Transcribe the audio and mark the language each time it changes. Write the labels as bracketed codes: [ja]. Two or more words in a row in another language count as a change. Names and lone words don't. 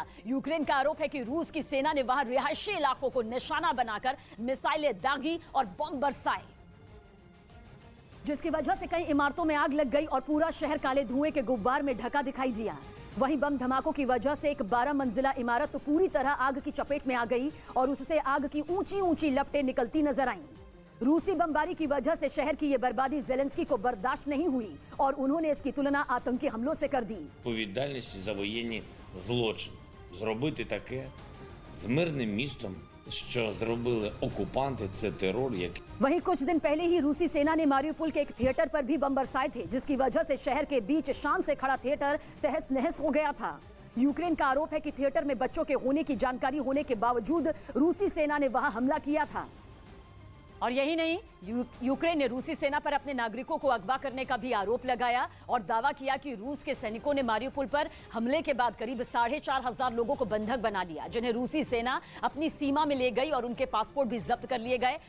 [hi] यूक्रेन का आरोप है कि रूस की सेना ने वहां रिहायशी इलाकों को निशाना बनाकर मिसाइलें दागी और बम बरसाए, जिसकी वजह से कई इमारतों में आग लग गई और पूरा शहर काले धुएं के गुब्बार में ढका दिखाई दिया। वहीं बम धमाकों की वजह से एक 12 मंजिला इमारत तो पूरी तरह आग की चपेट में आ गई और उससे आग की ऊंची ऊंची लपटें निकलती नजर आईं। रूसी बमबारी की वजह से शहर की ये बर्बादी ज़ेलेंस्की को बर्दाश्त नहीं हुई और उन्होंने इसकी तुलना आतंकी हमलों से कर दी। [uk] Відповідальність за воєнні злочини. Зробити таке з мирним містом, що зробили окупанти, це терор, який... [hi] वहीं कुछ दिन पहले ही रूसी सेना ने मारिउपोल के एक थिएटर पर भी बम बरसाए थे, जिसकी वजह से शहर के बीच शान से खड़ा थिएटर तहस नहस हो गया था। यूक्रेन का आरोप है कि थिएटर में बच्चों के होने की जानकारी होने के बावजूद रूसी सेना ने वहां हमला किया था। और यही नहीं, यूक्रेन ने रूसी सेना पर अपने नागरिकों को अगवा करने का भी आरोप लगाया और दावा किया कि रूस के सैनिकों ने मारिउपोल पर हमले के बाद करीब 4,500 लोगों को बंधक बना लिया, जिन्हें रूसी सेना अपनी सीमा में ले गई और उनके पासपोर्ट भी जब्त कर लिए गए।